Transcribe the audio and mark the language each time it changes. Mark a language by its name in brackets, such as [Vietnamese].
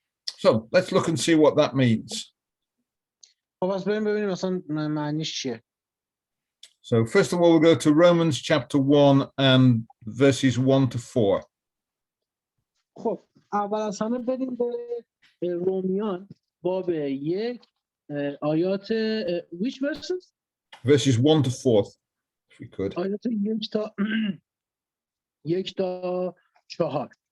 [English] So let's look and see what that means. [Persian] خب پس بریم ببینیم مثلا معنیش چیه. [English] So first of all, we'll go to Romans chapter 1 and verses 1 to 4. [Persian] خب اول از همه بریم به رومیان باب 1 آیات [English] which verses؟ Verses 1 to 4, if we could. [Persian] آیات 1 تا 4.